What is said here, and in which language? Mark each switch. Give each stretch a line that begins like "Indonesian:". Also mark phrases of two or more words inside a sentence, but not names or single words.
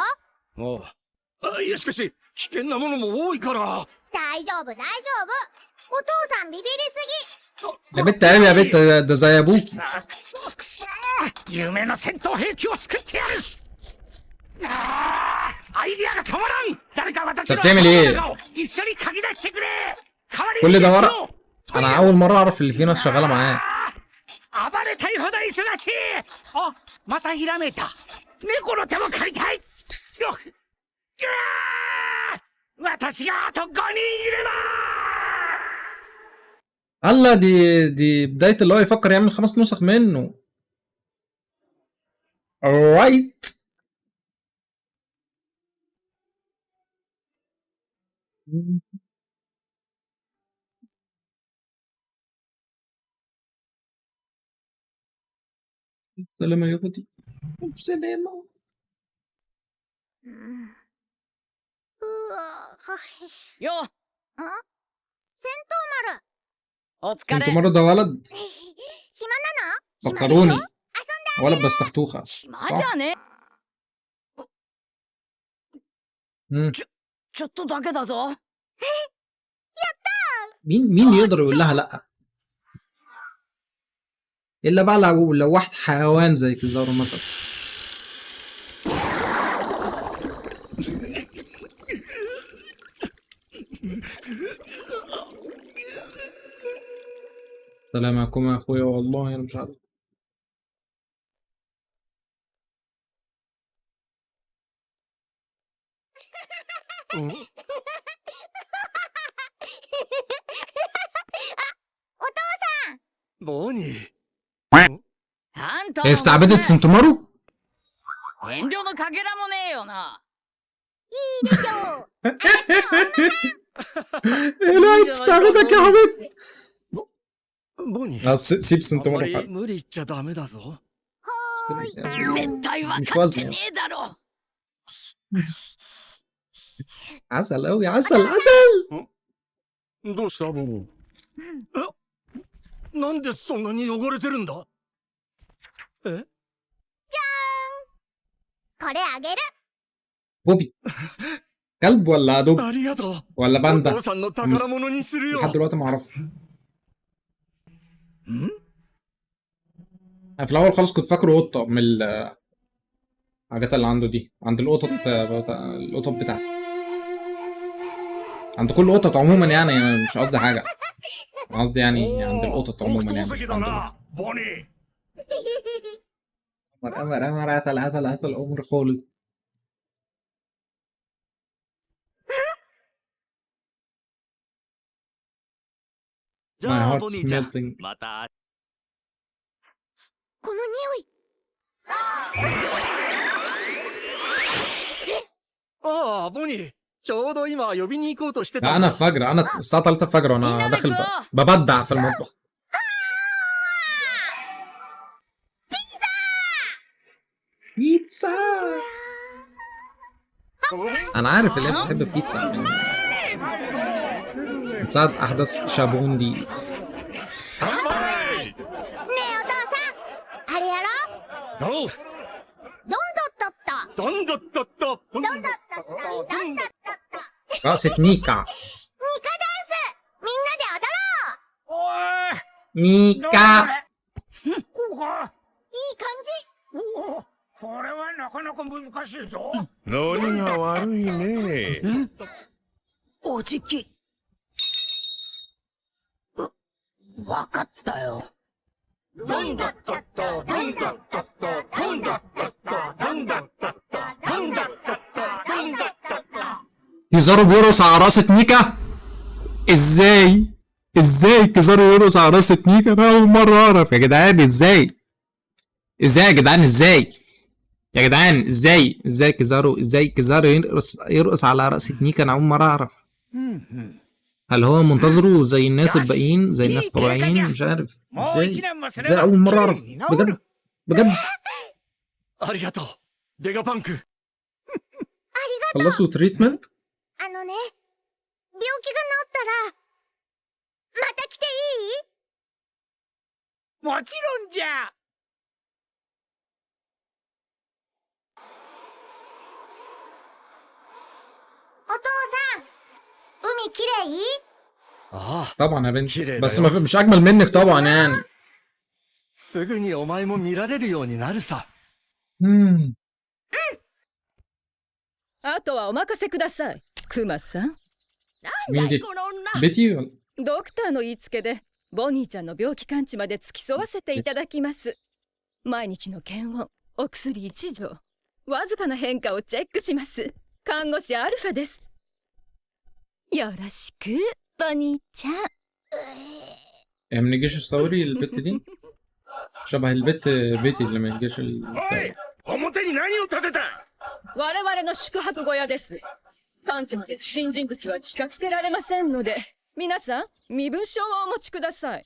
Japanese: おう。あ、いやしかし、危険なものも多いから。大丈夫、大丈夫。お父さんビビりすぎ。
Arabic: يا بنت عيب يا بنت ده زي ابوك.
Japanese: くそくそ夢の戦闘兵器を作ってやる。アイディアが止まらん。誰か私の
Arabic: بتعمل ايه؟
Japanese: 頭の中を一緒に書き出してくれ。代わり
Arabic: كل
Japanese: に
Arabic: ده
Japanese: です
Arabic: ورق.
Japanese: よ
Arabic: انا اول مرة اعرف اللي في ناس شغالة معاه.
Japanese: 暴れたいほど忙しい。あ、またひらめいた。猫の手も借りたい。よっ。私があと5人いれば。
Arabic: هلا دي بداية اللي هو يفكر يعمل 5 نسخ منه. alright. سلام يا بنتي. سلام.
Japanese: うわ。よ戦闘丸。お疲
Arabic: انتوا
Japanese: れ。
Arabic: مرة ده ولد
Japanese: 暇なの？暇でしょ？
Arabic: فكروني ولد بستختوخة.
Japanese: 暇じゃね。 مم. ちょっとだけだぞ。
Arabic: مين يقدر يقول لها لا؟ الا بقى لو واحد حيوان زي كيزارو مثلا. السلام عليكم يا اخويا والله انا مش عارف. بوني
Japanese: あんた
Arabic: هي استعبدت سنتومارو؟
Japanese: 遠慮のかけらもねえよな。いいでしょう。私の
Arabic: ايه لا تستعبدك يا حبيبي.
Japanese: ボニー、
Arabic: سيب
Japanese: あんま
Arabic: سنتومارو
Japanese: り
Arabic: حق.
Japanese: 無理言っちゃダメだぞ。絶対分かってねえだろ。
Arabic: عسل قوي عسل عسل.
Japanese: どうしたボニー？なんでそんなに汚れてるんだ？え？これあげる。
Arabic: بوبي كلب ولا دب
Japanese: ありがとう。
Arabic: ولا
Japanese: お
Arabic: باندا
Japanese: 父さんの宝物にするよ。
Arabic: لحد دلوقتي ما اعرفش. انا في الاول خالص كنت فاكره قطه من الحاجات اللي عنده دي، عند القطط بتاعتي، عند كل قطط عموما يعني مش قصدي حاجه، قصدي يعني عند القطط عموما يعني مش عند القطط.
Japanese: ボニー。
Arabic: أمر قتل أمر خالد.
Japanese: じ
English: My
Japanese: ゃあ
English: heart's
Japanese: ボニーちゃん、
English: melting.
Japanese: また。この匂い。ああ、ボニー。ちょうど今呼びに行こうとしてた。
Arabic: أنا فجر، أنا الساعة 3 الفجر وأنا داخل ببدع في المطبخ. بيتزا. أنا عارف اللي أنت بتحب البيتزا من ساعة أحداث شابون دي.
Japanese: ねえお父さん、あれやろ。おう。どんどっとっと。どんどっとっと。どんどっとっと。どんどっとっと。
Arabic: رقصة نيكا.
Japanese: ニカダンス。みんなで踊ろう。おい。
Arabic: نيكا.
Japanese: ここか。いい感じ。おお、これはなかなか難しいぞ。何が悪いね。おじき。わかったよ。どんどっとっと。どんどっとっと。どんどっとっと。どんどっとっと。どんどっとっと。どんどっとっと。
Arabic: كيزارو بيرقص على رقصة نيكا؟ ازاي كيزارو يرقص على رقصة نيكا؟ انا اول مرة اعرف يا جدعان. ازاي يا جدعان؟ ازاي كيزارو يرقص على رقصة نيكا؟ انا اول مرة اعرف. هل هو منتظره زي الناس الباقيين، زي الناس الطبيعيين؟ مش عارف. ازاي اول مرة اعرف بجد.
Japanese: ありがとう。ベガパンク。
Arabic: خلصوا تريتمنت؟
Japanese: 病気が治ったら、また来ていい？もちろんじゃ。お父さん、海きれい？ああ。
Arabic: طبعا يا بنتي، بس مش اجمل منك طبعا يعني.
Japanese: すぐにお前も見られるようになるさ。あとはお任せください、クマさん。
Arabic: مين دي؟ بيتي ولا؟
Japanese: ドクターの言いつけでボニーちゃんの病気完治まで付き添わせていただきます。毎日の検温、お薬一錠、わずかな変化をチェックします。看護師アルファです。よろしく、ボニーちゃん。
Arabic: هي من الجيش الثوري البت دي؟ شبه البت بيتي اللي من الجيش
Japanese: おい、表に何を立てた？我々の宿泊小屋です。完治まで不審人物は近づけられませんので、皆さん身分証をお持ちください。